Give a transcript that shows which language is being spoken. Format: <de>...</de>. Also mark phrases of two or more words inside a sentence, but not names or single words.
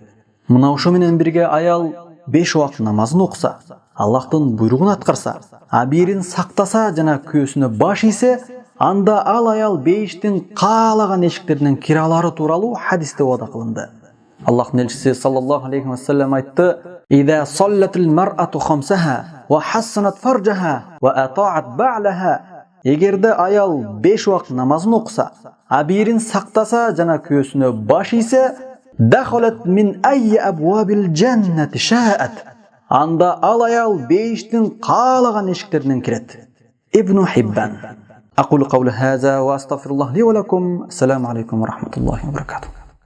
<ky>Мына ошо менен бирге аял 5 убакыт намазын окуса, Аллахтын буйругун аткарса, абийирин сактаса жана күйөөсүнө баш ийсе, анда ал аял бейиштин каалаган эшиктеринен кире алары тууралуу хадисте вада кылынды. Аллахтын элчиси</ky> <ar>صلى الله عليه وسلم</ar> <ky>айтты:</ky> <ar>"إذا صلت المرأة خمسها وحصنت فرجها وأطاعت بعلها."</ar> <ky>Эгерде аял 5 убакыт намазын окуса, абийирин сактаса жана күйөөсүнө баш ийсе,</ky> <ar>دخلت من أي أبواب الجنة شاءت.</ar> <ky>Анда ал аял бейиштин каалаган эшиктеринен кирет. Ибн Хиббан.</ky> <ar>أقول قولي هذا وأستغفر الله لي ولكم. السلام عليكم ورحمة الله وبركاته.</ar>